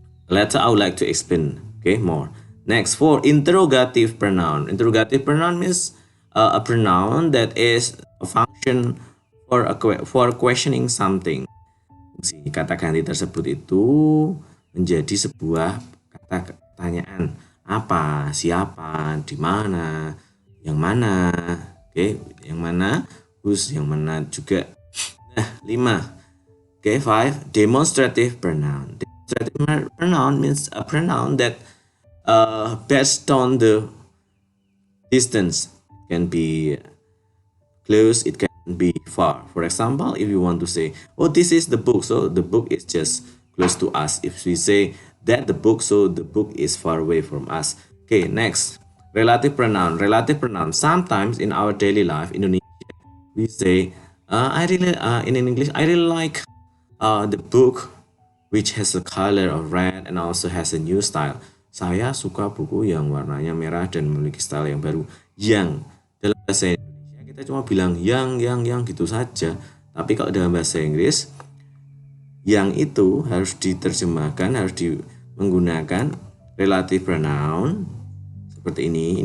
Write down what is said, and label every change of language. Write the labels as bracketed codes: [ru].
[en] Later I would like to explain, okay, more. Next, for interrogative pronoun. Interrogative pronoun means a pronoun that is a function for questioning something. [id] Si kata ganti tersebut itu menjadi sebuah kata pertanyaan. Apa, siapa, di mana, yang mana, okay, yang mana, [en] whose, [id] yang mana juga. [en] Nah, 5. Okay, 5. Demonstrative pronoun. Demonstrative pronoun means a pronoun that based on the distance. It can be close, it can be far. For example, if you want to say, oh, this is the book, so the book is just close to us. If we say that the book, so the book is far away from us. Okay, next, relative pronoun. Relative pronoun. Sometimes in our daily life in Indonesia, we say, in English, I really like the book which has a color of red and also has a new style. [id] Saya suka buku yang warnanya merah dan memiliki style yang baru. Yang dalam bahasa Indonesia kita cuma bilang yang gitu saja. Tapi kalau dalam bahasa Inggris, yang itu harus diterjemahkan, menggunakan relative pronoun seperti ini.